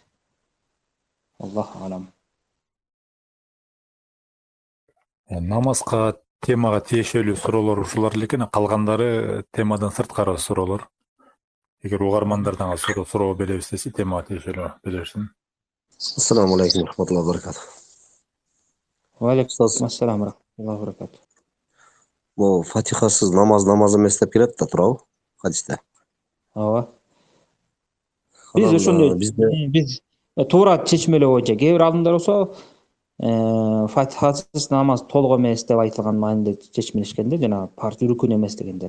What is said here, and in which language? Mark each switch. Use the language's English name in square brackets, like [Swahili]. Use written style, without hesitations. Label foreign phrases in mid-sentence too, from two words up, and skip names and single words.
[Arabic] الله أعلم. [Kyrgyz] Намазга темага тиешелүү суроолор ушулар эле экен, калгандары темадан сырткары суроолор. Эгер угармандардан суроо беребиз десе, темага тиешелүү берерсин. [Arabic] السلام عليكم رحمة الله وبركاته. وعليكم السلام رحمة الله وبركاته. [Kyrgyz] Бул фатихасыз намаз эмес деп келет да турабы хадисте. Ооба. Биз ошондой биз туура чечмелөө боюнча кээ бир алдымдар болсо фатихасыз намаз толук эмес деп айтылган маанинде чечмелешкен да, жана парз рүкүн эмес дегендер.